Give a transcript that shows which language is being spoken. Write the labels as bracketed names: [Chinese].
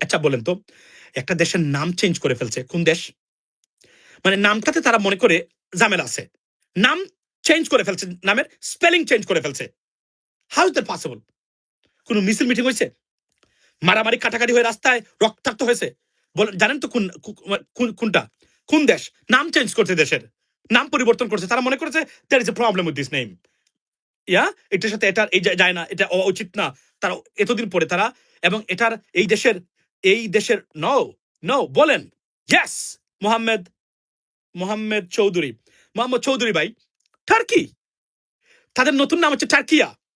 [Bangla] আচ্ছা বলেন তো, একটা দেশের নাম চেঞ্জ করে ফেলছে কোন দেশ? মানে নামটাতে তারা মনে করে ঝামেলা আছে, নাম চেঞ্জ করে ফেলছে, নামের স্পেলিং চেঞ্জ করে ফেলছে। [English] How is that possible? [Bangla] কোন মিছিল মিটিং হয়েছে? মারামারি কাটাকাটি হয়ে রাস্তায় রক্তাক্ত হয়েছে? বলেন, জানেন তো কোনটা? কোন দেশ নাম চেঞ্জ করছে, দেশের নাম পরিবর্তন করছে? তারা মনে করেছে [English] there is a problem with this name. [Bangla] ইয়া, এটার সাথে এটা এই যায় না, এটা উচিত না। তারা এতদিন পরে তারা, এবং এটার এই দেশের নো নো বলেন ইয়েস, মোহাম্মদ মোহাম্মদ চৌধুরী, মোহাম্মদ চৌধুরী ভাই টার্কি, তাদের নতুন নাম হচ্ছে টার্কিয়া।